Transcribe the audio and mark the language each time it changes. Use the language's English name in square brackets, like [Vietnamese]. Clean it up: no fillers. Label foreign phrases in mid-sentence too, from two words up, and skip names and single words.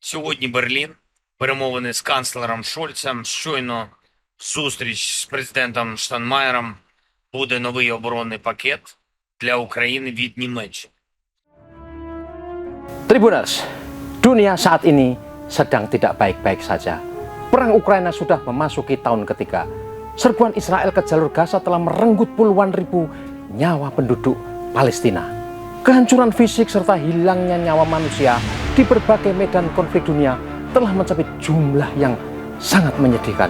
[Ukrainian] Сьогодні Берлін, перемовини з канцлером Шольцем, щойно зустріч з президентом Штайнмаєром, буде новий оборонний пакет для України від Німеччини. [Indonesian] Tribuners, dunia saat ini sedang tidak baik-baik saja. Perang Ukraina sudah memasuki tahun ketiga. Serbuan Israel ke jalur Gaza telah merenggut puluhan ribu nyawa penduduk Palestina. Kehancuran fisik serta hilangnya nyawa manusia di berbagai medan konflik dunia telah mencapai jumlah yang sangat menyedihkan.